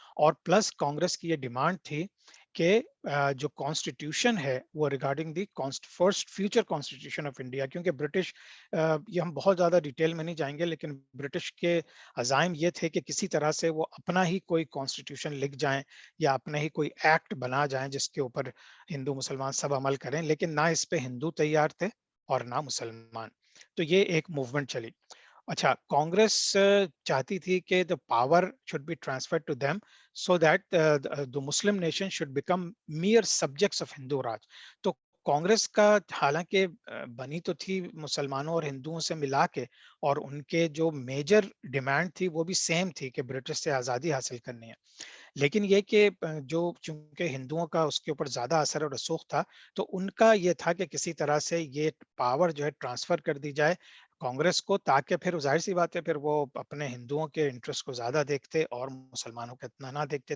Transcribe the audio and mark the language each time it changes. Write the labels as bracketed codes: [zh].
[ur] اور پلس کانگریس کی یہ ڈیمانڈ تھی کہ جو کانسٹیٹیوشن ہے وہ [en] regarding the first future constitution of India, [ur] کیونکہ برٹش یہ ہم بہت زیادہ ڈیٹیل میں نہیں جائیں گے، لیکن برٹش کے عزائم یہ تھے کہ کسی طرح سے وہ اپنا ہی کوئی کانسٹیٹیوشن لکھ جائیں یا اپنا ہی کوئی ایکٹ بنا جائیں جس کے اوپر ہندو مسلمان سب عمل کریں، لیکن نہ اس پہ ہندو تیار تھے اور نہ مسلمان. تو یہ ایک موومنٹ چلی. اچھا، کانگریس چاہتی تھی کہ [en] the power should be transferred to them so that the Muslim nation should become mere subjects of Hindu Raj. [ur] تو کانگریس کا حالانکہ بنی تو تھی مسلمانوں اور ہندوؤں سے ملا کے، اور ان کے جو میجر ڈیمانڈ تھی وہ بھی سیم تھی کہ برٹش سے آزادی حاصل کرنی ہے، لیکن یہ کہ جو چونکہ ہندوؤں کا اس کے اوپر زیادہ اثر و رسوخ تھا، تو ان کا یہ تھا کہ کسی طرح سے یہ پاور جو ہے ٹرانسفر کر دی جائے کانگریس کو، تاکہ پھر ظاہر سی بات ہے پھر وہ اپنے ہندوؤں کے انٹرسٹ کو زیادہ دیکھتے اور مسلمانوں کا اتنا نہ دیکھتے.